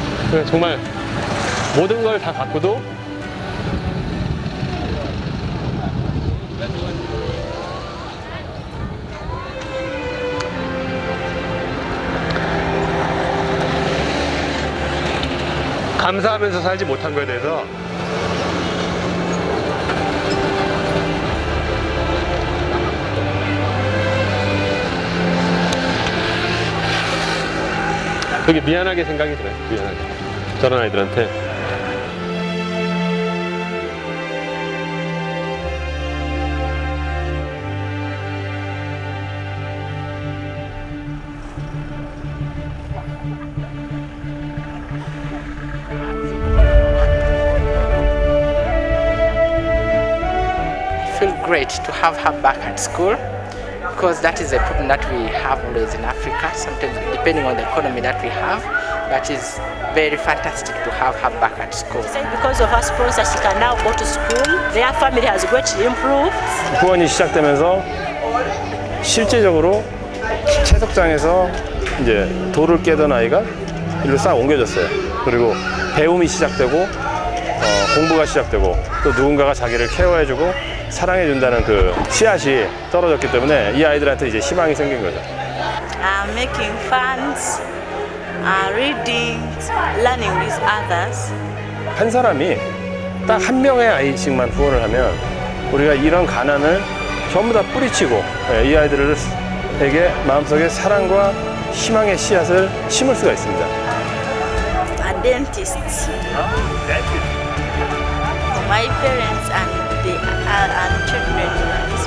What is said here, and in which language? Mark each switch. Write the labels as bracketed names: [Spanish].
[Korean] 그래서 정말 모든 걸 다 갖고도 감사하면서 살지 못한 거에 대해서 되게 미안하게 생각이 들어요. 미안하게. 저런 아이들한테. [English] I feel great to have her back at school because that is a problem that we have always in Africa, sometimes depending on the economy that we have, but it's very fantastic to have her back at school. Because of her sponsor, she can now go to school. Their family has greatly improved. [Korean] 후원이 시작되면서 실제적으로 채석장에서 이제 돌을 깨던 아이가 일로 싹 옮겨졌어요. 그리고 배움이 시작되고 공부가 시작되고 또 누군가가 자기를 케어해주고 사랑해준다는 그 씨앗이 떨어졌기 때문에 이 아이들한테 이제 희망이 생긴 거죠. [English] Making funds, reading, learning with others. [Korean] 한 사람이 딱 한 명의 아이씩만 후원을 하면 우리가 이런 가난을 전부 다 뿌리치고 이 아이들에게 마음속에 사랑과 희망의 씨앗을 심을 수가 있습니다. [English] A dentist. For my parents and the children.